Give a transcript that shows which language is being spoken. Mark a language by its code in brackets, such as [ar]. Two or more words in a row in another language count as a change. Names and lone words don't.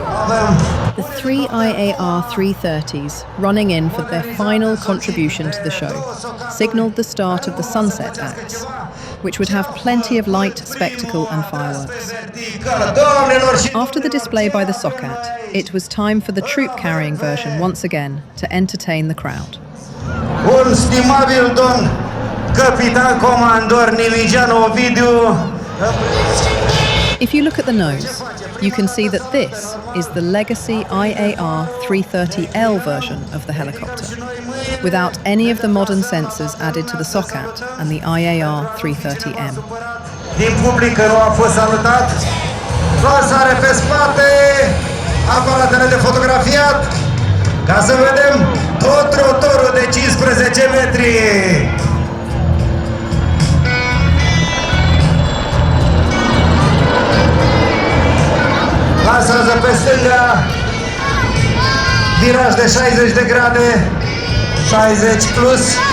[en] The three IAR 330s, running in for their final contribution to the show, signalled the start of the sunset acts, which would have plenty of light, spectacle and fireworks. After the display by the SOCAT, it was time for the troop-carrying version once again to entertain the crowd. [ro] Un stimabil domn capitan comandor Nimigeanu Ovidiu. [en] If you look at the nose, you can see that this is the legacy IAR 330L version of the helicopter, without any of the modern sensors added to the SOCAT and the IAR 330M. [ro] Din public nu a fost salutat. Lansare pe spate, aparatele de fotografiat, ca să vedem tot rotorul de 15 metri. Lansează pe stânga, viraj de 60 de grade, 60 plus.